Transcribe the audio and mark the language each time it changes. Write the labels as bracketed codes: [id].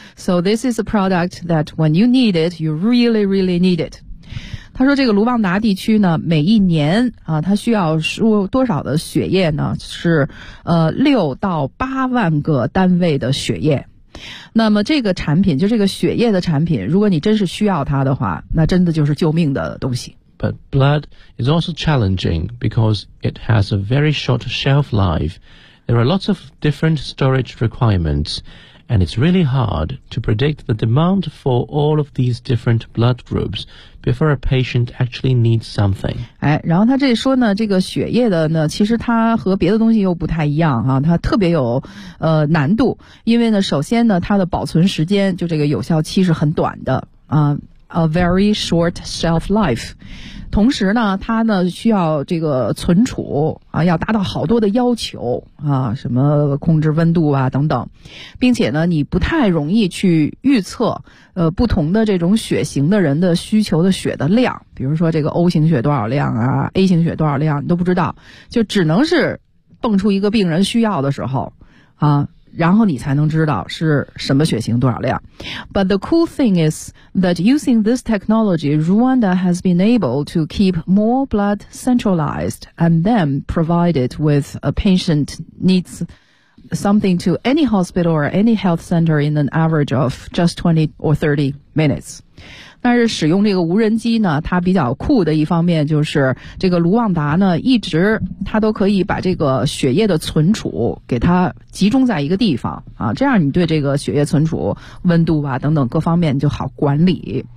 [en] So this is a product that when you need it, you really, really need it. [zh] 他说这个卢旺达地区呢每一年啊他需要输多少的血液呢是6到8万个单位的血液。那么这个产品就这个血液的产品如果你真是需要它的话那真的就是救命的东西。 [en] But blood is also challenging because it has a very short shelf life. There are lots of different storage requirements, and it's really hard to predict the demand for all of these different blood groups before a patient actually needs something. [zh] 哎，然后他这里说呢，这个血液的呢，其实它和别的东西又不太一样啊，它特别有难度，因为呢，首先呢，它的保存时间就这个有效期是很短的啊， [en] a very short shelf life. [zh] 同时呢它呢需要这个存储啊要达到好多的要求啊什么控制温度啊等等。并且呢你不太容易去预测不同的这种血型的人的需求的血的量比如说这个 O 型血多少量啊 ,A 型血多少量你都不知道。就只能是蹦出一个病人需要的时候啊然后你才能知道是什么血型多少量。 [en] But the cool thing is that using this technology, Rwanda has been able to keep more blood centralized and then provide it with a patient needs something to any hospital or any health center in an average of just 20 or 30 minutes. [zh] 但是使用这个无人机呢，它比较酷的一方面就是这个卢旺达呢一直它都可以把这个血液的存储给它集中在一个地方啊，这样你对这个血液存储温度啊等等各方面就好管理。